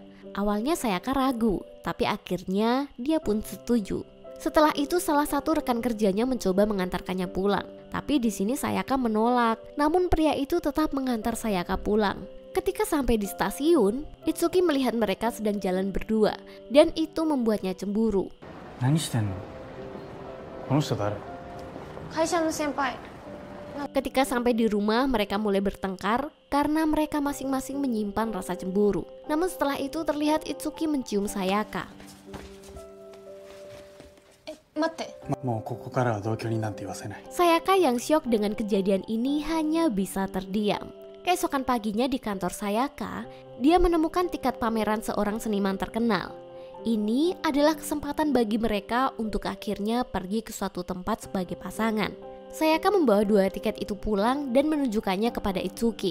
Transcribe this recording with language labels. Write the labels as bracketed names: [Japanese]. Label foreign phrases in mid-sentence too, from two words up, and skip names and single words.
[Indonesian] Awalnya Sayaka ragu, tapi akhirnya dia pun setuju. Setelah itu salah satu rekan kerjanya mencoba mengantarkannya pulang, tapi di sini Sayaka menolak. Namun pria itu tetap mengantar Sayaka pulang. Ketika sampai di stasiun, Itsuki melihat mereka sedang jalan berdua, dan itu membuatnya cemburu. [Japanese] 何してんの？この人誰？会社の先輩。 [Indonesian] Ketika sampai di rumah, mereka mulai bertengkar karena mereka masing-masing menyimpan rasa cemburu. Namun setelah itu terlihat Itsuki mencium Sayaka. [Japanese] 待って。もうここからは同居人なんて言わせない。 [Indonesian] Sayaka yang syok dengan kejadian ini hanya bisa terdiam. Keesokan paginya di kantor Sayaka, dia menemukan tiket pameran seorang seniman terkenal. Ini adalah kesempatan bagi mereka untuk akhirnya pergi ke suatu tempat sebagai pasangan. Sayaka membawa 2 tiket itu pulang dan menunjukkannya kepada Itsuki.